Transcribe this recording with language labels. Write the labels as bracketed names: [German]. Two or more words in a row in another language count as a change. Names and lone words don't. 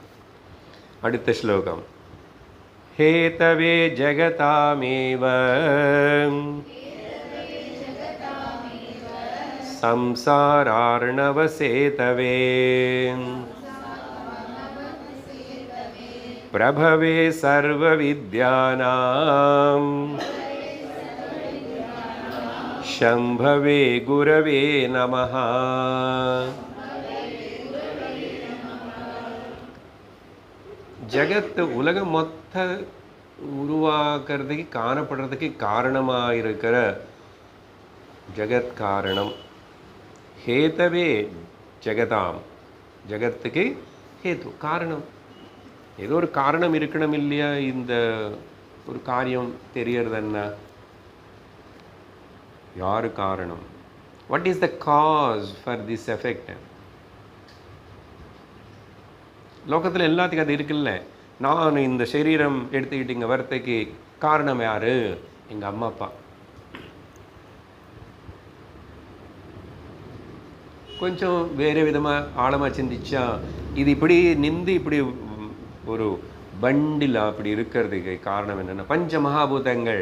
[Tamil] அடுத்த ஸ்லோகம், [Sanskrit] हेतवे जगतामेव संसारार्णवसेतवे प्रभवे सर्वविद्यानाम् शंभवे गुरवे नमः. [Tamil] ஜகத்து உலகம் மொத்த உருவாக்குறதுக்கு காணப்படுறதுக்கு காரணமாக இருக்கிற ஜகத் காரணம். [Sanskrit] हेतवे जगताम्, [Tamil] ஜகத்துக்கு ஹேது காரணம். ஏதோ ஒரு காரணம் இருக்கணும் இல்லையா? இந்த ஒரு காரியம் தெரியறது என்ன, யாரு காரணம்? [English] what is the cause for this effect? [Tamil] லோகத்தில் எல்லாத்துக்கும் அது இருக்குல்ல. நான் இந்த சரீரம் எடுத்துக்கிட்டு இங்கே வரத்துக்கு காரணம் யாரு? எங்கள் அம்மா அப்பா. கொஞ்சம் வேறு விதமாக ஆழமாக சிந்திச்சா இது இப்படி நின்று இப்படி ஒரு பண்டில் அப்படி இருக்கிறதுக்கு காரணம் என்னென்னா பஞ்ச மகாபூதங்கள்.